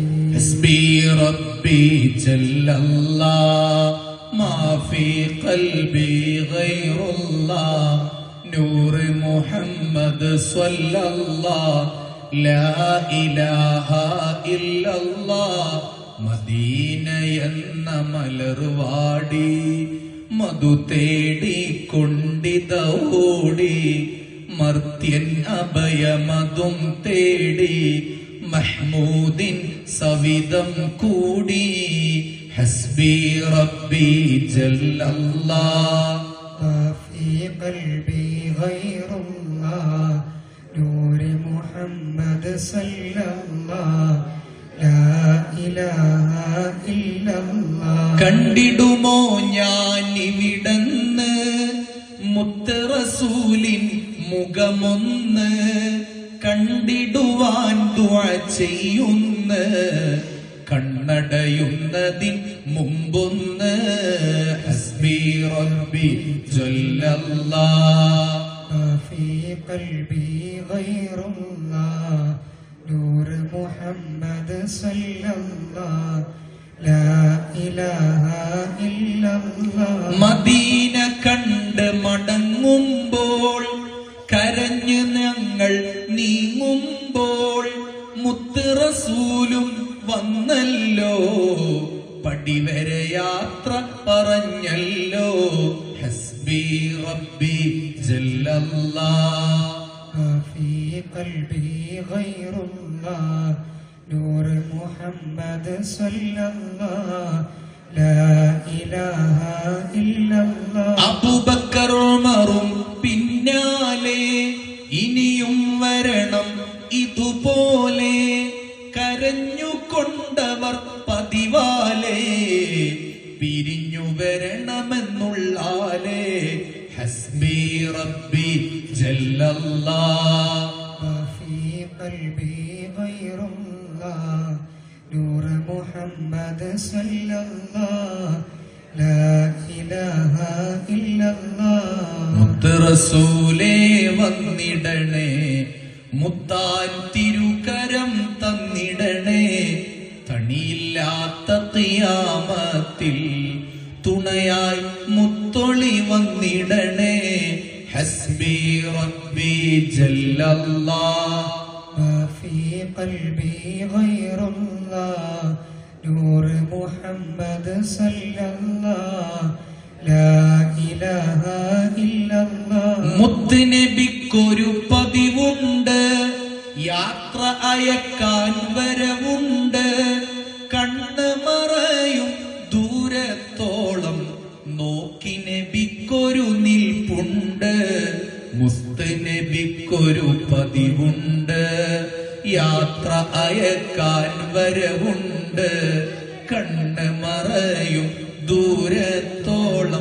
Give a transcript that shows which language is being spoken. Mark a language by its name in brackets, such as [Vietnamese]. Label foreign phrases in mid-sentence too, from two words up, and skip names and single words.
[Arabic] حسبي ربي جل الله ما في قلبي غير الله نور محمد صلى الله لا إله إلا الله [Malayalam] മദീന എന്ന മലർവാടി മധു തേടിക്കൊണ്ടിതോടി മർത്യൻ അഭയമതും തേടി മഹ്മൂദിൻ സവിധം കൂടി [Arabic] حسبي ربي جل الله في قلبي غير الله نور محمد صلى الله لا إله إلا الله [Malayalam] കണ്ടിടുമോ ഞാൻ ഇവിടന്ന് മുത്ത് റസൂലിൻ മുഖമൊന്ന് കണ്ടിടുവാൻ ദുആ ചെയ്യുന്ന കണ്ണടയുന്നതിൻ മുമ്പൊന്ന് [Arabic] حسبي ربي جل الله في قلبي غير الله نور محمد صلى الله لا إله إلا الله [Malayalam] മദീന കണ്ട് മടങ്ങുമ്പോൾ കരഞ്ഞു ഞങ്ങൾ നീങ്ങുമ്പോൾ മുത്ത് റസൂലും വന്നല്ലോ പടിവരെ യാത്ര പറഞ്ഞല്ലോ [Arabic] حسبي ربي جل الله في قلبي غير الله نور محمد صلى الله لا إله إلا الله [Malayalam] അബൂബക്കർ ഉമറും പിന്നാലെ ഇനിയും വരണം ഇതുപോലെ കരഞ്ഞുകൊണ്ടവർ പതിവാലേ പിരിഞ്ഞു വരണമെന്നുള്ളാലേ [Arabic] حسبي ربي جل الله في قلبي غير الله نور محمد صلى الله لا إله إلا الله [Malayalam] മുത്ത് റസൂലേ വന്നിടണേ മുത്താൻ തിരുകരം തന്നിടണേ തണിയില്ലാത്ത ഖിയാമത്തിൽ തുണയായി മുത്തൊളി വന്നിടണേ [Arabic] حسبي ربي جل الله ما في قلبي غير الله نور محمد صلى الله لا إله إلا الله [Malayalam] മുത്തുനബിക്കൊരു പതിവുണ്ട് യാത്ര അയക്കാൻ വരവുണ്ട് കണ്ണ് മറയും ദൂരത്തോളം നോക്കി നബിക്കൊരു നിൽപ്പുണ്ട് മുസ്തനബിക്കൊരു പതിവുണ്ട് യാത്ര അയക്കാൻ വരവുണ്ട് കണ്ണ് മറയും ദൂരത്തോളം